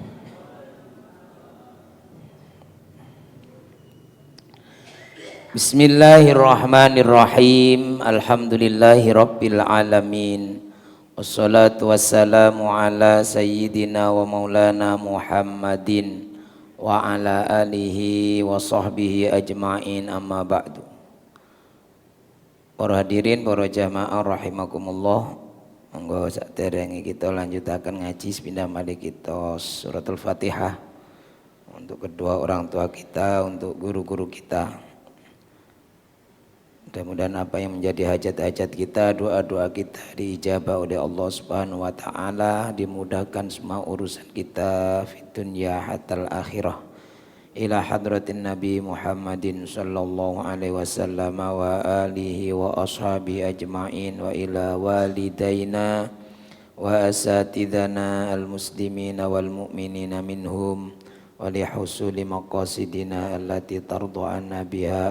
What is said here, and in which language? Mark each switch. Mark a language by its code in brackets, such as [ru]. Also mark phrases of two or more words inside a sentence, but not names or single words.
[ar] بسم الله الرحمن الرحيم. الحمد لله رب العالمين. والصلاة والسلام على سيدنا ومولانا محمد وعلى آله وصحبه أجمعين، أما بعد. [jv] Para hadirin, para jamaah rahimakumullah, monggo saderenge kita lanjutaken ngaji sepindah malih kita suratul Fatihah [id] untuk kedua orang tua kita, untuk guru-guru kita. Mudah-mudahan apa yang menjadi hajat-hajat kita, doa-doa kita diijabah oleh Allah [ar] سبحانه وتعالى, [id] dimudahkan semua urusan kita [ar] في الدنيا حتى الآخرة. إلى حضرة النبي محمد صلى الله عليه وسلم وآله وأصحابه أجمعين، وإلى والدينا وأساتذتنا المسلمين والمؤمنين منهم ولحصول مقاصدنا التي ترضى عنا بها.